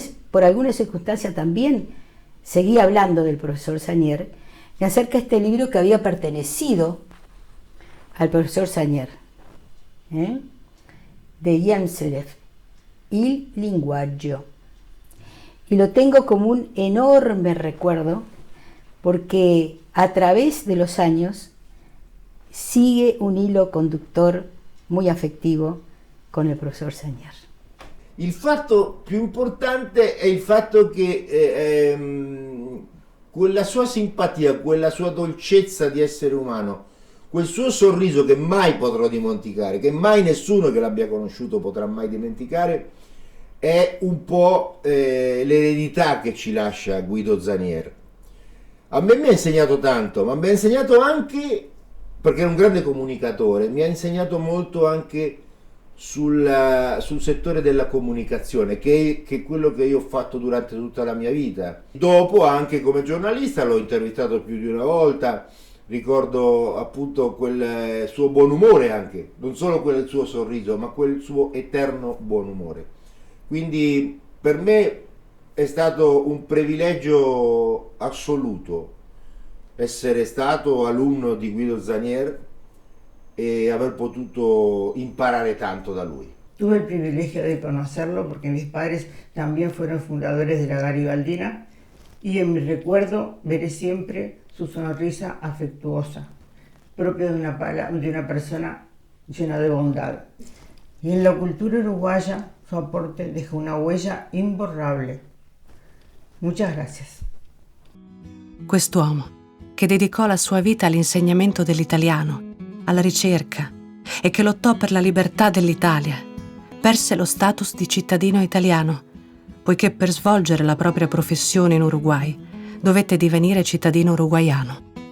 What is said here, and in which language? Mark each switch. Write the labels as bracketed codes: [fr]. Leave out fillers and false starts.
[es] por alguna circunstancia también seguía hablando del profesor Zannier, me acerca este libro que había pertenecido al profesor Zannier, de Janslev, Il linguaggio. Y lo tengo como un enorme recuerdo, porque a través de los años sigue un hilo conductor muy [it] affettivo con il professor Zannier. Il fatto più importante è il fatto che quella sua simpatia, quella sua dolcezza di essere umano, quel suo sorriso che mai potrò dimenticare, che mai nessuno che l'abbia conosciuto potrà mai dimenticare, è un po' l'eredità che ci lascia Guido Zannier. A me mi ha insegnato tanto, ma mi ha insegnato anche, perché era un grande comunicatore, mi ha insegnato molto anche sul settore della comunicazione, che è quello che io ho fatto durante tutta la mia vita. Dopo, anche come giornalista, l'ho intervistato più di una volta, ricordo appunto quel suo buon umore anche, non solo quel suo sorriso, ma quel suo eterno buon umore. Quindi per me è stato un privilegio assoluto essere stato alunno di Guido Zannier e aver potuto imparare tanto da lui. [es] Tuve el privilegio de conocerlo porque mis padres también fueron fundadores de la Garibaldina, y en mi recuerdo veré siempre su sonrisa afectuosa, propia de una persona llena de bondad. Y en la cultura uruguaya su aporte deja una huella imborrable. Muchas gracias. [it] Quest'uomo, che dedicò la sua vita all'insegnamento dell'italiano, alla ricerca, e che lottò per la libertà dell'Italia, perse lo status di cittadino italiano, poiché per svolgere la propria professione in Uruguay dovette divenire cittadino uruguaiano.